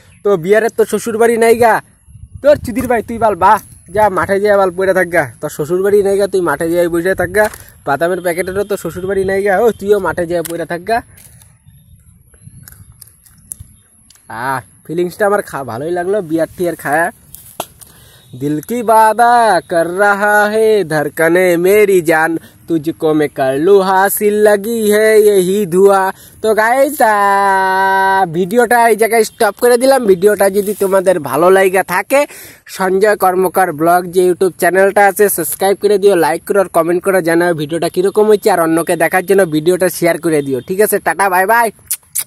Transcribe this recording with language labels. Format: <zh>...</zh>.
<bn>তো বিয়ারের তো শ্বশুর বাড়ি নাই গা, তোর চুদির ভাই তুই বাল বা যা মাঠে যেয়ে বাল পড়ে থাক গা, তোর শ্বশুর বাড়ি নাই গা, তুই মাঠে যেয়ে বসে থাক গা, বাদামের প্যাকেটেরও তো শ্বশুর বাড়ি নাই গা, ও তুইও মাঠে যেয়ে পড়ে থাক গা। ফিলিংসটা আমার ভালোই লাগলো বিয়ার টিয়ার খায়া।</bn> <hi>दिल की वादा कर रहा है धड़कने मेरी जान, तुझको मैं कर लूँ हासिल लगी है यही धुआ।</hi> <bn>তো গাইস ভিডিওটা এই জায়গায় স্টপ করে দিলাম। ভিডিওটা যদি তোমাদের ভালো লাগা থাকে, সঞ্জয় কর্মকার ব্লগ যে ইউটিউব চ্যানেলটা আছে সাবস্ক্রাইব করে দিও, লাইক করো, আর কমেন্ট করে জানাও ভিডিওটা কিরকম হয়েছে, আর অন্যকে দেখার জন্য ভিডিওটা শেয়ার করে দিও। ঠিক আছে, টাটা বাই বাই।</bn>